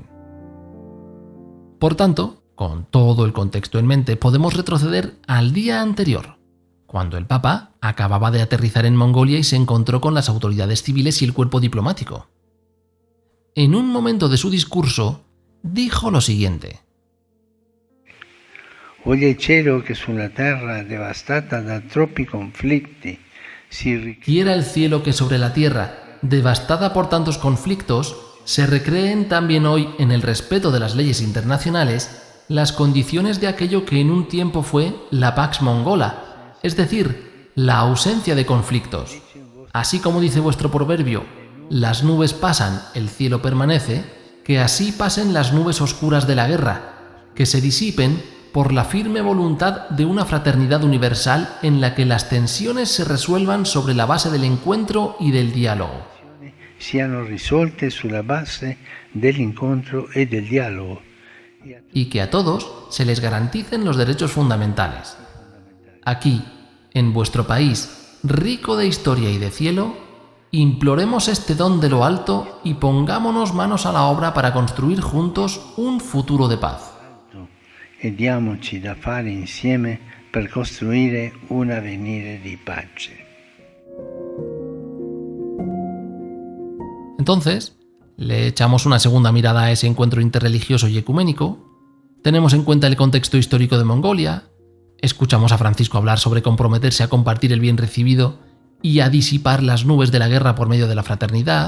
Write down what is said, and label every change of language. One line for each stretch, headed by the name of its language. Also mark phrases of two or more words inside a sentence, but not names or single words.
Spanish: Por tanto, con todo el contexto en mente, podemos retroceder al día anterior, cuando el Papa acababa de aterrizar en Mongolia y se encontró con las autoridades civiles y el cuerpo diplomático. En un momento de su discurso, dijo lo siguiente:
Italian: Voglio il cielo che sulla terra devastata da troppi conflitti
Spanish: Quiera el cielo que sobre la tierra, devastada por tantos conflictos, se recreen también hoy en el respeto de las leyes internacionales las condiciones de aquello que en un tiempo fue la Pax Mongola, es decir, la ausencia de conflictos. Así como dice vuestro proverbio, las nubes pasan, el cielo permanece, que así pasen las nubes oscuras de la guerra, que se disipen por la firme voluntad de una fraternidad universal en la que las tensiones se resuelvan sobre la base del encuentro y del diálogo.
Italian: Siano risolte sulla base dell'incontro e del dialogo.
Spanish: Y que a todos se les garanticen los derechos fundamentales. Aquí, en vuestro país, rico de historia y de cielo, imploremos este don de lo alto y pongámonos manos a la obra para construir juntos un futuro de paz.
Italian: E diamoci da fare insieme per costruire un avvenire di pace.
Spanish: Entonces, le echamos una segunda mirada a ese encuentro interreligioso y ecuménico, tenemos en cuenta el contexto histórico de Mongolia, escuchamos a Francisco hablar sobre comprometerse a compartir el bien recibido y a disipar las nubes de la guerra por medio de la fraternidad.